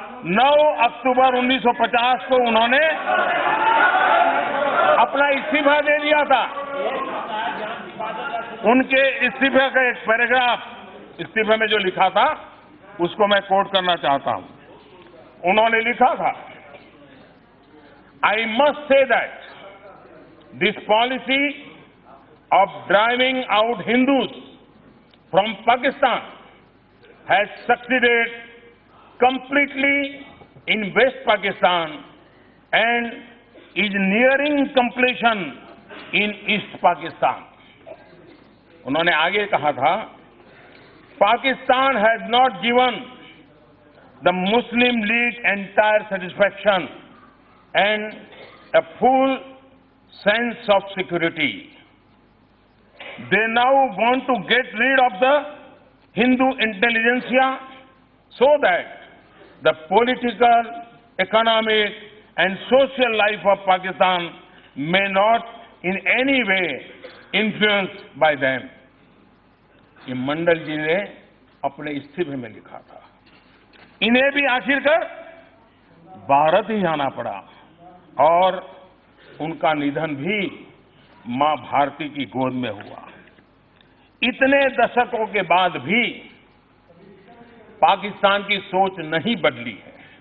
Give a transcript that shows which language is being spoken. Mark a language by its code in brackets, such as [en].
[hi] 9 अक्टूबर 1950 को उन्होंने अपना इस्तीफा दे दिया था। उनके इस्तीफे का एक पैराग्राफ इस्तीफे में जो लिखा था उसको मैं कोट करना चाहता हूं। उन्होंने लिखा था, [en] I must say that this policy of driving out Hindus from Pakistan has succeeded completely in West Pakistan and is nearing completion in East Pakistan. [hi] उन्होंने आगे कहा था, [en] Pakistan has not given the Muslim League entire satisfaction and a full sense of security. They now want to get rid of the Hindu intelligentsia so that the political, economic and social life of Pakistan may not in any way influenced by them. [hi] ये मंडल जी ने अपने इस्तीफे में लिखा था। इन्हें भी आखिरकार भारत ही आना पड़ा और उनका निधन भी मां भारती की गोद में हुआ। इतने दशकों के बाद भी पाकिस्तान की सोच नहीं बदली है।